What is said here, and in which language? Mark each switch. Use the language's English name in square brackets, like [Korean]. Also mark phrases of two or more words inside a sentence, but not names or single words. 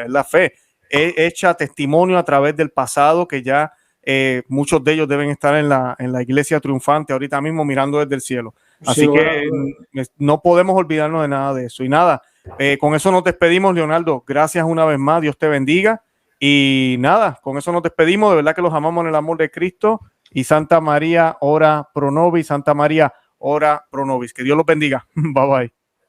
[Spanish] Es la fe hecha testimonio a través del pasado, que ya muchos de ellos deben estar en la iglesia triunfante ahorita mismo mirando desde el cielo. Así sí, que no podemos olvidarnos de nada de eso. Y nada, con eso nos despedimos, Leonardo. Gracias una vez más. Dios te bendiga. Y nada, con eso nos despedimos. De verdad que los amamos en el amor de Cristo. [Latin] Y Santa María, ora pro nobis. Santa María, ora pro nobis. [Spanish] Que Dios los bendiga. [English] Bye bye.